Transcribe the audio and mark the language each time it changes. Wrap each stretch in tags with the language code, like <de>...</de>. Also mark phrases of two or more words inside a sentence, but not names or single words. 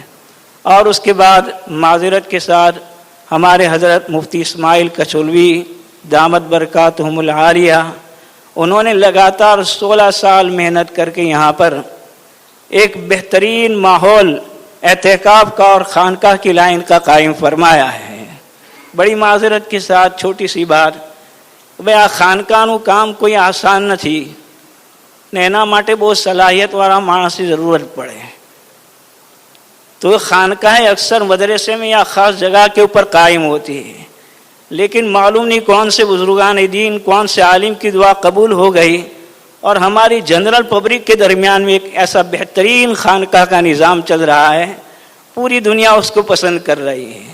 <ur>اور اس کے بعد معذرت کے ساتھ ہمارے حضرت مفتی اسماعیل کچھولوی دامت برکاتہم العالیہ، انہوں نے لگاتار 16 سال محنت کر کے یہاں پر ایک بہترین ماحول اعتکاف کا اور خانقاہ کی لائن کا قائم فرمایا ہے۔ بڑی معذرت کے ساتھ چھوٹی سی بات، بھئی خانقاہનું</ur> <gu>કામ કોઈ આસાન નથી ને એના માટે બહુ صلاحیتવાળા માણસની જરૂરત પડે.</gu> <ur>تو خانقاہیں اکثر مدرسے میں یا خاص جگہ کے اوپر قائم ہوتی ہے، لیکن معلوم نہیں کون سے بزرگان دین، کون سے عالم کی دعا قبول ہو گئی اور ہماری جنرل پبلک کے درمیان میں ایک ایسا بہترین خانقاہ کا نظام چل رہا ہے، پوری دنیا اس کو پسند کر رہی ہے۔</ur>